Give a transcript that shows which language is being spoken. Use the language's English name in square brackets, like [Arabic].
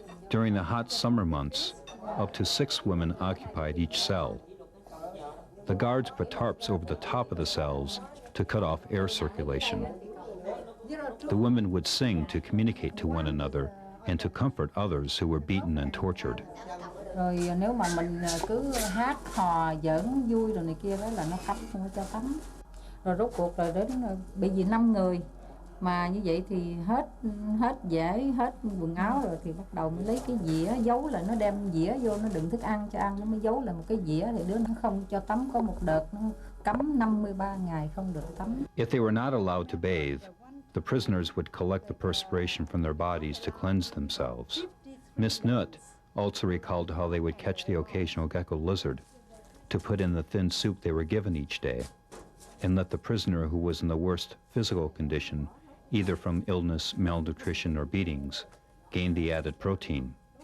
[English] During the hot summer months, up to 6 women occupied each cell. The guards put tarps over the top of the cells to cut off air circulation. The women would sing to communicate to one another and to comfort others who were beaten and tortured. [Vietnamese] Rồi nếu mà mình cứ hát hò giỡn vui rồi này kia đó là nó cấm không có cho tắm. Rồi rốt cuộc rồi đến bị vì 5 người mà như vậy thì hết dễ hết quần áo rồi thì bắt đầu mới lấy cái dĩa giấu là nó đem dĩa vô nó đựng thức ăn cho ăn, nó mới giấu là một cái dĩa thì đứa nó không cho tắm, có một đợt nó cấm 53 ngày không được tắm. [English] If they were not allowed to bathe, the prisoners would collect the perspiration from their bodies to cleanse themselves. Miss Nut also recalled how they would catch the occasional gecko lizard to put in the thin soup they were given each day and let the prisoner who was in the worst physical condition, either from illness, malnutrition, or beatings, gain the added protein.